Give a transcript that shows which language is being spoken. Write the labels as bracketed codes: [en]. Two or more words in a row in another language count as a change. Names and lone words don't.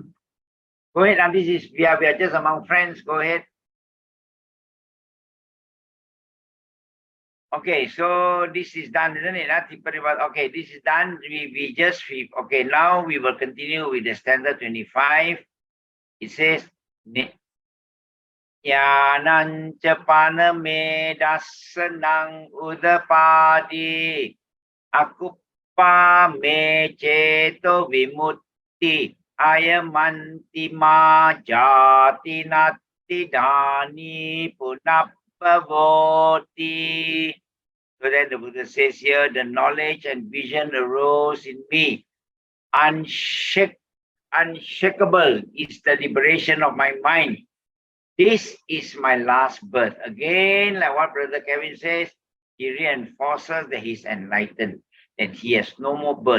[en] Go ahead, and we are just among friends. Go ahead. Okay, so this is done, isn't it? Okay, this is done. Okay, now we will continue with the stanza 25. It says, [pi] Yanancha paname dasanang udapadi akupa me ceto vimutti ayamanti ma jati nati dani punapavoti. [en] So then the Buddha says here, the knowledge and vision arose in me. Unshakable is the liberation of my mind. This is my last birth. Again, like what Brother Kevin says, he reinforces that he's enlightened, that he has no more birth.